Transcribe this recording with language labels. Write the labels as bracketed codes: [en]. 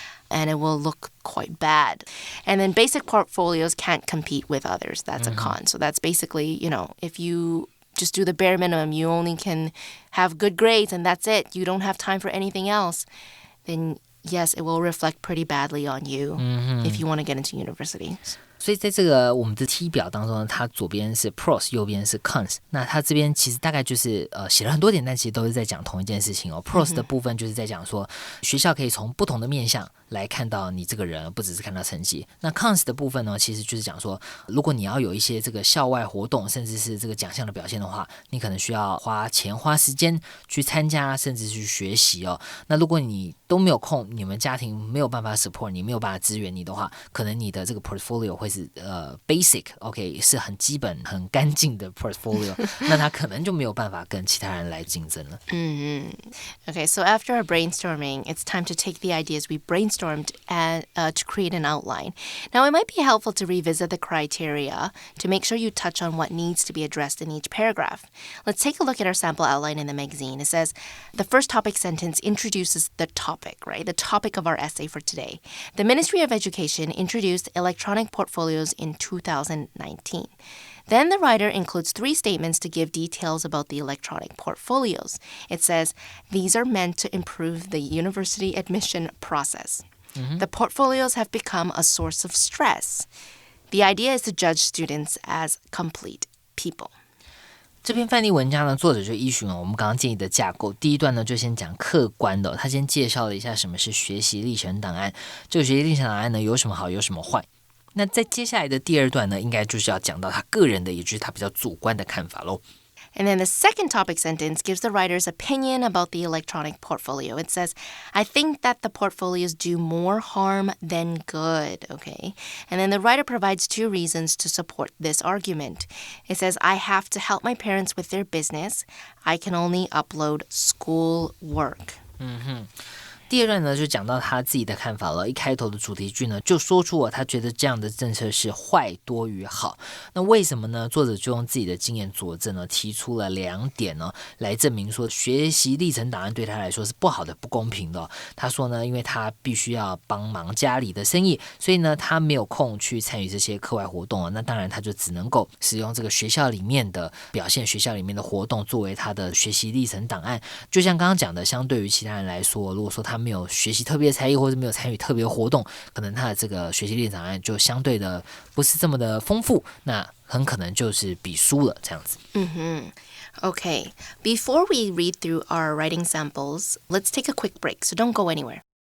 [en] And it will look quite bad. And then basic portfolios can't compete with others. That's a con. So that's basically, if you just do the bare minimum, you only can have good grades and that's it. You don't have time for anything else. Then yes, it will reflect pretty badly on you if you want to get into university. [zh] 所以在这个我们的 T 表当中呢，它左边是 pros， 右边是 cons。那它这边其实大概就是写了很多点，但其实都是在讲同一件事情哦。 pros 的部分就是在讲说，学校可以从不同的面向来看到你这个人，不只是看到成绩。那 cons 的部分呢，其实就是讲说，如果你要有一些这个校外活动，甚至是这个奖项的表现的话，你可能需要花钱花时间去参加，甚至去学习哦。那如果你都没有空，你们家庭没有办法 support 你，没有办法支援你的话，可能你的这个 portfolio 会是basic OK 是很基本很干净的 portfolio 那他可能就没有办法跟其他人来竞争了。 [en] Okay, so after our brainstorming, it's time to take the ideas we brainstormed to create an outline. Now, it might be helpful to revisit the criteria to make sure you touch on what needs to be addressed in each paragraph. Let's take a look at our sample outline in the magazine. It says, the first topic sentence introduces the topic, right? The topic of our essay for today. The Ministry of Education introduced electronic portfolios in 2019. Then the writer includes 3 statements to give details about the electronic portfolios. It says, these are meant to improve the university admission process. The portfolios have become a source of stress. The idea is to judge students as complete people. [zh] 这篇范例文章呢，作者就依循了我们刚刚建议的架构。第一段呢，就先讲客观的，他先介绍了一下什么是学习历程档案。这个学习历程档案呢，有什么好，有什么坏。那在接下来的第二段呢，应该就是要讲到他个人的，也就是他比较主观的看法咯。 [en] And then the second topic sentence gives the writer's opinion about the electronic portfolio. It says, I think that the portfolios do more harm than good, okay? And then the writer provides 2 reasons to support this argument. It says, I have to help my parents with their business. I can only upload school work. [zh] 第二段呢，就讲到他自己的看法了。一开头的主题句呢，就说出了他觉得这样的政策是坏多于好。那为什么呢？作者就用自己的经验佐证呢，提出了2点呢，来证明说学习历程档案对他来说是不好的、不公平的。他说呢，因为他必须要帮忙家里的生意，所以呢，他没有空去参与这些课外活动。那当然，他就只能够使用这个学校里面的表现、学校里面的活动作为他的学习历程档案。就像刚刚讲的，相对于其他人来说，如果说他没有学习特别才艺或者没有参与特别活动，可能他的这个学习历程档案就相对的不是这么的丰富，那很可能就是比输了这样子。 [en] Okay, before we read through our writing samples, let's take a quick break, so don't go anywhere.